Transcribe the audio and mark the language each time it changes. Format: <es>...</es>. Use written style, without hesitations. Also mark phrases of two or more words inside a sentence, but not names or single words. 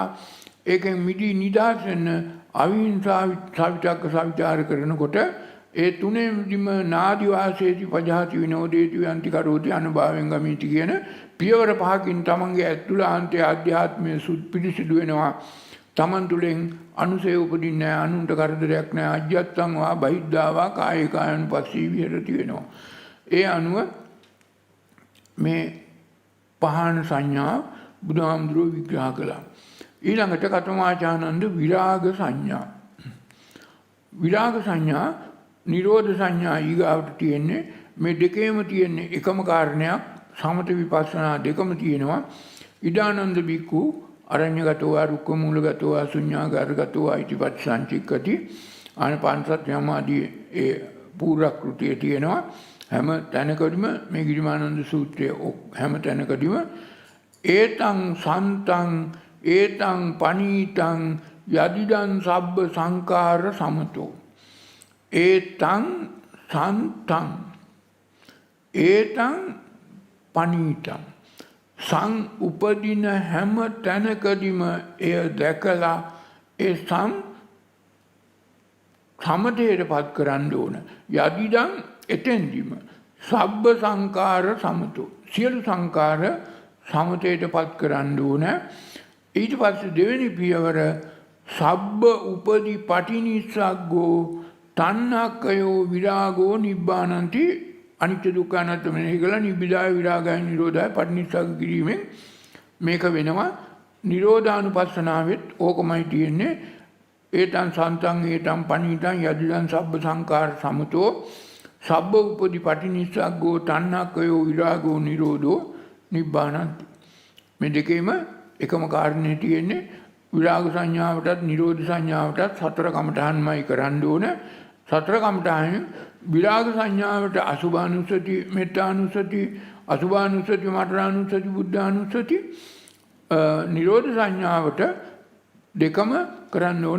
<si>ඒකෙන් මිදී නිදහස් වෙන්න</si> <pi>අවිහිංසා සවිතක්ක සවිචාර</pi> <si>කරනකොට ඒ තුනේදීම</si> <pi>නාදි වාසේති පජහති විනෝදේති යන්ති කරෝති</pi> <si>අනුභවයෙන් ගමිති කියන පියවර පහකින් තමන්ගේ ඇතුළාන්තයේ ආධ්‍යාත්මය පිරිසිදු වෙනවා. තමන් තුළින් අනුසය උපදින්නේ නැහැ, අනුන්ට කරදරයක් නැහැ.</si> <pi>අජ්ජත්තං වා බහිද්ධා වා කායිකායනුපස්සී විහෙරති වෙනවා.</pi> <si>ඒ අනුව මේ පහන සංඥා බුදුහාමුදුරුවෝ විග්‍රහ කළා.</si> <pi>ඊළඟට කතමාචානන්ද විරාග සංඥා.</pi> <si>විරාග සංඥා නිරෝධ සංඥා ඊගාවට තියෙන්නේ. මේ දෙකේම තියෙන්නේ එකම කාරණයක්. සමත විපස්සනා දෙකම තියෙනවා.</si> <pi>ඉදානන්ද බික්කු අරඤ්‍යගතෝ රුක්ක මූලගතෝ ශුඤ්ඤාගාරගතෝ අයිතිපත්සංචික්කති ආනපානසත් යමාදී</pi> <si>ඒ පූර්වක්‍ෘතිය තියෙනවා. හැම තැනකදීම මේ ගිරිමානන්ද සූත්‍රයේ හැම තැනකදීම</si> <pi>ඒතං සන්තං ඒතං පනීතං යදිදං සබ්බ සංකාර සමතෝ ඒතං සන්තං ඒතං පනීතං සං</pi> <si>උපදින හැම තැනකදීම එය දැකලා ඒ සමතයට පත් කරන්න ඕන. යදිදං එතෙන්දිම</si> <pi>සබ්බ සංකාර සමතෝ</pi> <si>සියලු සංකාර සමතයට පත් කරන්න ඕන. ඊට පස්සේ දෙවෙනි පියවර</si> <pi>සබ්බ උපදි පටිනිස්සග්ගෝ තණ්හක්කයෝ විරාගෝ නිබ්බානන්ති</pi> <si>අනිත්‍ය දුක්ඛ අනාත්ම මෙනෙහි කළා නිබ්බිදාය විරාගය නිරෝධය පටිනිස්සග්ග කිරීමෙන් මේක වෙනවා. නිරෝධානුපස්සනාවෙත් ඕකමයි තියෙන්නේ.</si> <pi>ඒතං සන්තං ඒතං පනීතං යදිදං සබ්බ සංකාර සමතෝ සබ්බ උපදි පටිනිස්සග්ගෝ තණ්හක්කයෝ විරාගෝ නිරෝධෝ නිබ්බානන්ති.</pi> <si>මේ දෙකේම එකම කාරණේ තියෙන්නේ. විරාග සංඥාවටත් නිරෝධ සංඥාවටත් සතර කමඨහන්මයි කරන්න ඕන. සතර කමඨහන් විරාග සංඥාවට අසුභානුස්සති, මෙත්තානුස්සති, අසුභානුස්සති, මරණානුස්සති, බුද්ධානුස්සති, නිරෝධ සංඥාවට දෙකම කරන්න ඕන.</si>